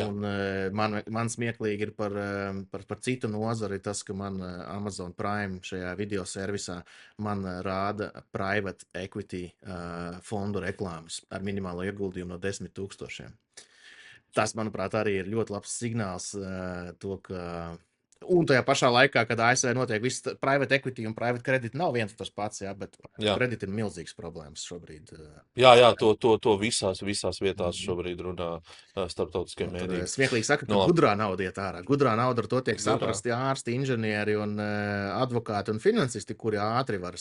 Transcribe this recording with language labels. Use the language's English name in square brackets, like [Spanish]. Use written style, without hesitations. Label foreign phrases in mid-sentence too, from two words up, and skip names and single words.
[Latvian] Un man smieklīgi ir par citu nozari tas, ka man Amazon Prime šajā video servisā man rāda [English] private equity [Latvian] fondu reklāmas ar minimālo ieguldījumu no 10 000. Tas, manuprāt, arī ir ļoti labs signāls to, ka. Un tajā pašā laikā, kad ASV notiek viss [English] private equity [Latvian] un [English] private credit, [Latvian] nav viens un tas pats, jā, bet Jā. credit ir milzīgs problēmas šobrīd. Jā, to visās vietās Mhm. šobrīd runā starptautiskie Un tur mēdīji. smieklīgi saka, ka Nu, labi, gudrā nauda iet ārā. Gudrā nauda ar to tiek gudrā. saprasti ārsti, inženieri un advokāti un finansisti, kuri ātri var.